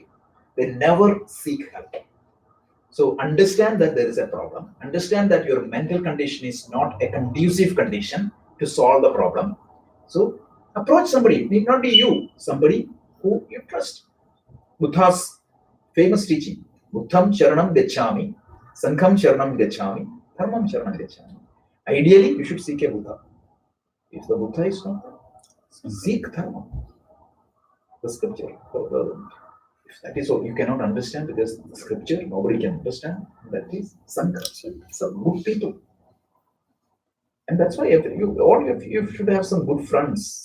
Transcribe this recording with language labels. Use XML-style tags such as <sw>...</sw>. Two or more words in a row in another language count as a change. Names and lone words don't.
<en>They never seek help. So understand that there is a problem. Understand that your mental condition is not a conducive condition to solve the problem. So approach somebody. It need not be you. Somebody who you trust. Buddha's famous teaching.</en> <sa>Buddham Sharanam Gacchami, Sangham Sharanam Gacchami, Dharmam Sharanam Gacchami.</sa> <en>Ideally, you should seek a Buddha. If the Buddha is not there, seek Dharma. The scripture. If that is all you cannot understand because the scripture nobody can understand, that is Sangha. Some good people. And that's why you should have some good friends.</en>